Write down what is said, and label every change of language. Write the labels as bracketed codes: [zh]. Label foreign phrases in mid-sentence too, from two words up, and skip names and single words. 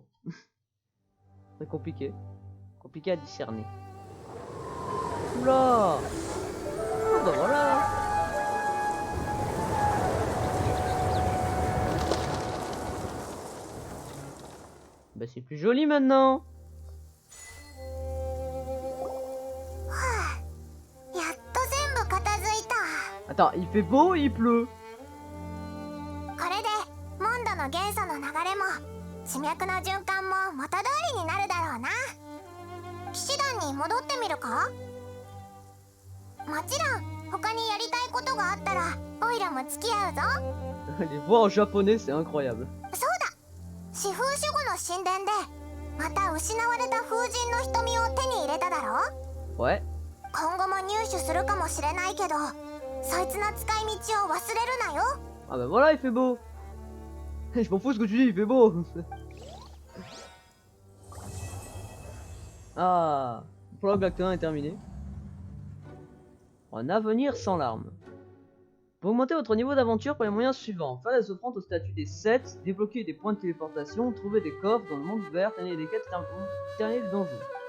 [fr] C'est compliqué. Compliqué à discerner. Oula! Ah bah voilà! Bah c'est plus joli maintenant! [ja] やっと全部片付いた。 [fr] Attends, il fait beau ou il pleut? [ja] これでモンドの元素の流れも地脈の循環も元通りになるだろうな。騎士団に戻ってみるか？もちろん他にやりたいことがあったらオイラも付き合うぞ。 [fr] Les voix en japonais, c'est incroyable. [ja] そうだ、四風守護の神殿でまた失われた風神の瞳を手に入れただろ。 [fr] Ouais. [ja] 今後も入手するかもしれないけど、そいつの使い道を忘れるなよ。 [fr] Ah bah voilà, il fait beau. Je m'en fous ce que tu dis, il fait beau. Ah, le prologue acte 1 est terminé. Un avenir sans larmes. Pour augmenter votre niveau d'aventure par les moyens suivants: faire des offrandes au statut des 7, débloquer des points de téléportation, trouver des coffres dans le monde ouvert, terminer des quêtes, terminer les donjons.